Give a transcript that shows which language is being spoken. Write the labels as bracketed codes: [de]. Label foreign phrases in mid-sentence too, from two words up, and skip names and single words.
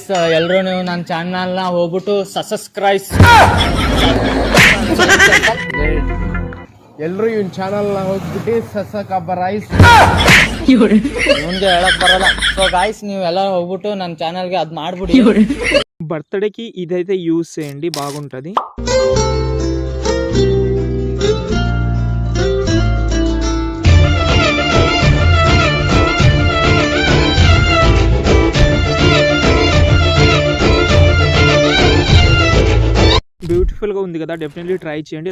[kn] ಎಲ್ಲರೂ ನೀವು ನನ್ನ ಚಾನಲ್ನ ಹೋಗ್ಬಿಟ್ಟು ಸಬ್ಸ್ಕ್ರೈಬ್. ಎಲ್ಲರೂ ಇವನ್ ಚಾನಲ್ನ ಹೋಗ್ಬಿಟ್ಟು ಸಬ್ಸ್ಕ್ರೈಬ್. ಮುಂದೆ ಹೇಳಕ್ ಬರಲ್ಲ. [en] so guys [kn] ನೀವು ಎಲ್ಲ ಹೋಗ್ಬಿಟ್ಟು ನನ್ನ ಚಾನಲ್ಗೆ ಅದು ಮಾಡ್ಬಿಡಿ. [te] బర్త్డేకి ఇదైతే యూస్ చేయండి, బాగుంటుంది. బ్యూటిఫుల్గా ఉంది కదా, [en] definitely try [te] చేయండి.